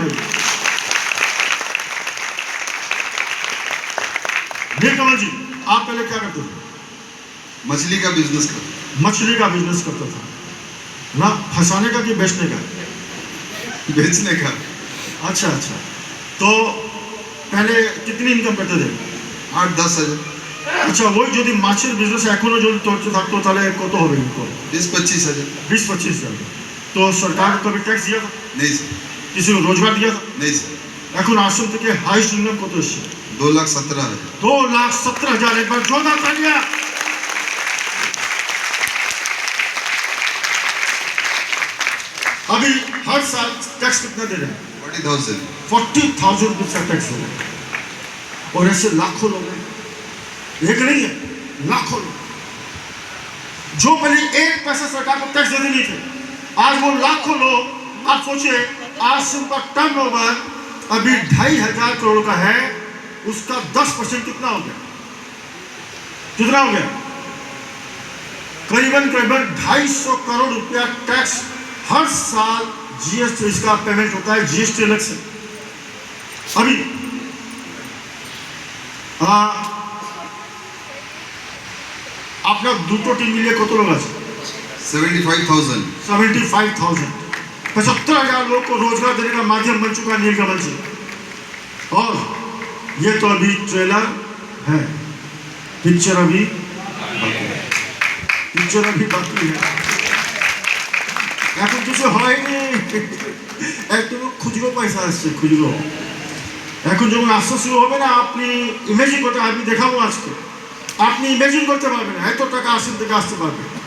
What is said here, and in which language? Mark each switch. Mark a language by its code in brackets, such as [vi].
[hi] नीलकमल जी, आप पहले क्या करते थे? मछली का बिजनेस करता। मछली का बिजनेस करता था ना, फंसाने का कि बेचने का? बेचने का। अच्छा, तो पहले कितनी इनकम करते थे? 8-10 हज़ार। अच्छा, वही [bn] যদি মাছের বিজনেস এখনো যদি চলতে থাকতো তাহলে কত হবে ইনকম? [hi] 20-25 हज़ार। 20-25 हज़ार। तो सरकार को कभी टैक्स दिया था? नहीं सर। किसी को रोजगार दिया था? नहीं सर, [bn] এখন आश्रम থেকে हाईएस्ट इनकम কত এসছে? [hi] 2,17,000 है। 2,17,000। एक बार जोरदार तालियां। अभी हर साल टैक्स कितना दे रहे हैं? 40,000। 40,000 रुपये का टैक्स हो रहा है। और ऐसे लाखों लोग हैं, एक नहीं है, लाखों लोग जो पहले एक पैसा सरकार को टैक्स देते नहीं थे, आज वो लाखों लोग। आप सोचिए, आश्रम का टर्नओवर अभी 2,500 करोड़ का है, उसका 10% कितना हो गया? कितना हो गया? करीबन 250 करोड़ रुपया टैक्स हर साल जीएसटी इसका पेमेंट होता है, जीएसटी अलग से। [bn] अभी আপনার দুটো টিম মিলিয়ে কত লোক আছে? 75,000। 75,000। [hi] 75,000 लोग को रोजगार देने का माध्यम बन चुका है नीलकमल जी। और ये तो अभी ट्रेलर है, पिक्चर अभी बाकी है। [bn] এখন কিছু হয়নি, একটু খুচরো পয়সা আসছে, খুচরো। এখন যখন আসতে শুরু হবে না, আপনি ইমেজিন করতে, আমি দেখাবো আজকে, আপনি ইমেজিন করতে পারবেন এত টাকা আশ্রম থেকে আসতে পারবে।